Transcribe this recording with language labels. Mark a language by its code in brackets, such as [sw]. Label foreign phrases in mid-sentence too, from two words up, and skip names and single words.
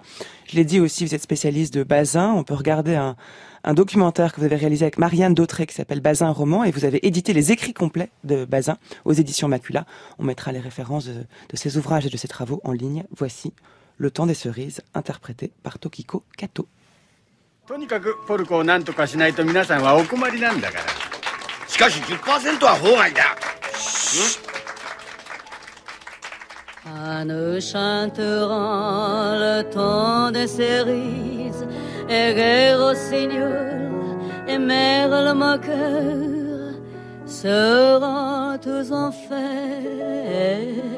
[fr] Je l'ai dit aussi, vous êtes spécialiste de Bazin. On peut regarder un documentaire que vous avez réalisé avec Marianne Dautré qui s'appelle Bazin roman, et vous avez édité les écrits complets de Bazin aux éditions Macula. On mettra les références de ces ouvrages et de ces travaux en ligne. Voici Le Temps des Cerises, interprété par Tokiko Kato. [ja] とにかくポルコを何とかしないと皆さんはお困りなんだから。しかし 10% は法外だ。 [fr] Ah, nous chanterons le temps des cerises, et guerre au Seigneur, et mère le moqueur, seront tous en fête.